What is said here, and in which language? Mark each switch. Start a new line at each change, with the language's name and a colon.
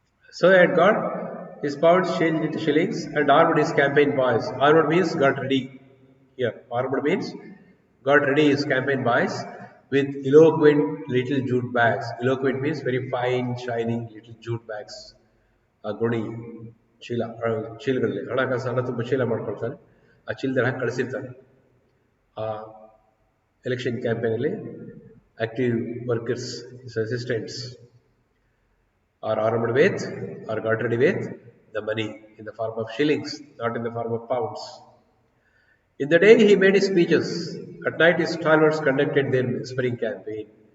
English: So I had got his pounds changed into shillings and armed his campaign boys. Armed means got ready. Here, armed means got ready his campaign boys with eloquent little jute bags. Eloquent means very fine, shining little jute bags.
Kannada: ಗೋಣಿ ಚೀಲಗಳಲ್ಲಿ ಹಣಕಾಸು ಹಣ ತುಂಬ ಚೀಲ ಮಾಡ್ಕೊಳ್ತಾನೆ. ಆ ಚೀಲದಲ್ಲಿ ಹಾಕಿ ಕಳಿಸಿರ್ತಾನೆ. ಆ election ಕ್ಯಾಂಪೇನಲ್ಲಿ
English: active workers, his assistants, are armed with or got ready with the money in the form of shillings, not in the form of pounds. In the day he made his speeches. At night his stalwarts conducted their whispering campaign.